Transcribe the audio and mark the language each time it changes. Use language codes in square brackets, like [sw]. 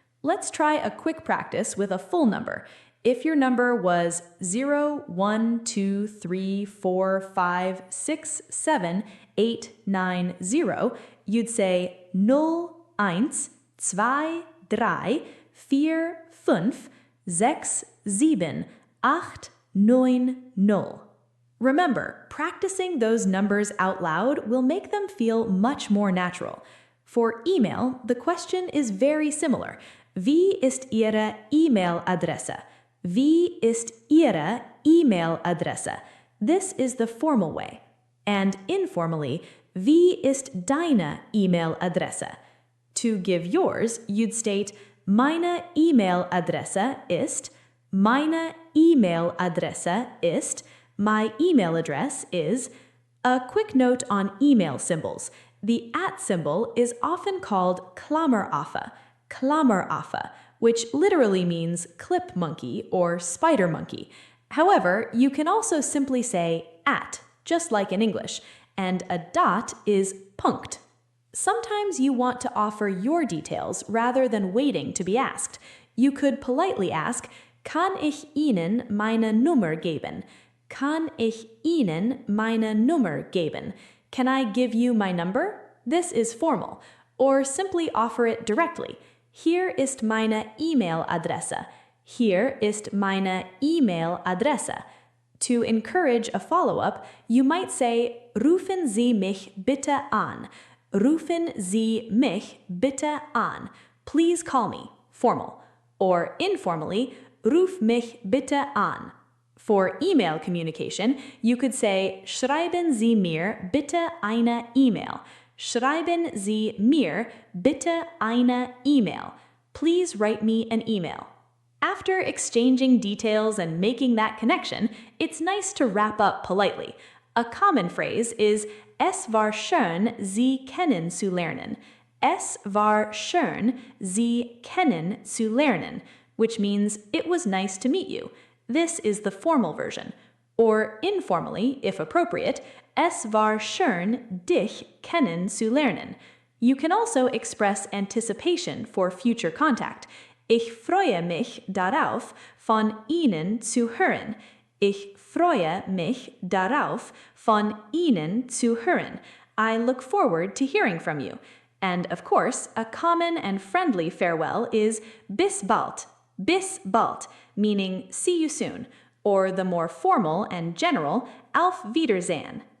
[en] Let's try a quick practice with a full number. If your number was 01234567890, you'd say 012345678990. Remember, practicing those numbers out loud will make them feel much more natural. For email, the question is very similar. [de] Wie ist Ihre E-Mail-Adresse? Wie ist Ihre E-Mail-Adresse? [en] This is the formal way. And informally, [de] wie ist deine E-Mail-Adresse? [en] To give yours, you'd state, [de] meine E-Mail-Adresse ist, meine E-Mail-Adresse ist, [en] my email address is. A quick note on email symbols. The @ symbol is often called Klammeraffe, which literally means clip monkey or spider monkey. However, you can also simply say @ just like in English, and a dot is Punkt. Sometimes you want to offer your details rather than waiting to be asked. You could politely ask, [de] Kann ich Ihnen meine Nummer geben? Kann ich Ihnen meine Nummer geben? [en] Can I give you my number? This is formal. Or simply offer it directly. [de] Hier ist meine E-Mail-Adresse. Hier ist meine E-Mail-Adresse. [en] To encourage a follow-up, you might say, [de] Rufen Sie mich bitte an. Rufen Sie mich bitte an. [en] Please call me. Formal. Or informally, [de] Ruf mich bitte an. [en] For email communication, you could say, [de] Schreiben Sie mir bitte eine E-Mail. Schreiben Sie mir bitte eine E-Mail. [en] Please write me an email. After exchanging details and making that connection, it's nice to wrap up politely. A common phrase is [de] Es war schön, Sie kennenzulernen. Es war schön, Sie kennenzulernen, [en] which means it was nice to meet you. This is the formal version. Or informally, if appropriate, [de] Es war schön, dich kennenzulernen. [en] You can also express anticipation for future contact. [de] Ich freue mich darauf, von Ihnen zu hören. Ich freue mich darauf, von Ihnen zu hören. [en] I look forward to hearing from you. And of course, a common and friendly farewell is [de] bis bald. Bis bald, [en] meaning see you soon. Or the more formal and general, [de] auf Wiedersehen.